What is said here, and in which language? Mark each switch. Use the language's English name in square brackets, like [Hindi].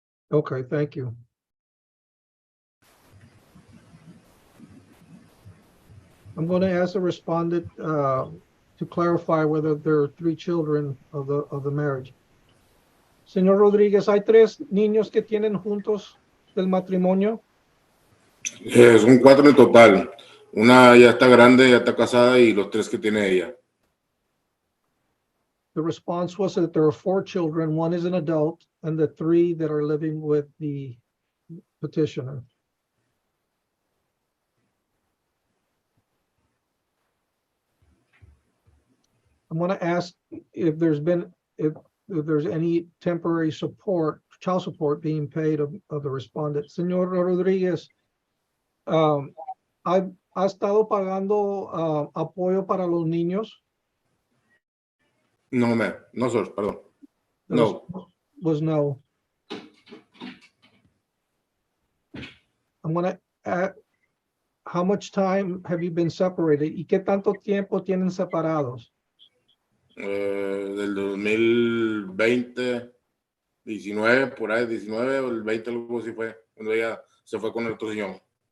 [English] Okay, thank you. I'm going to ask the respondent to clarify whether there are 3 children of the marriage. [Spanish] Señor Rodríguez, ¿hay 3 niños que tienen juntos del matrimonio? Son 4 en total. Una ya está grande, ya está casada y los 3 que tiene ella. [English] The response was that there are 4 children, 1 is an adult, and the 3 that are living with the petitioner. I'm going to ask if there's any temporary support, child support being paid of the respondent. [Spanish] Señor Rodríguez, ¿ha estado pagando apoyo para los niños? [English] No, ma'am. No, sir. [Spanish] Perdón. [English] No. Was no. I'm going to ask, how much time have you been separated? [Spanish] ¿Y qué tanto tiempo tienen separados? Del 2020, 19, por ahí, 19 o el 20, algo así fue, cuando ella se fue con el otro señor.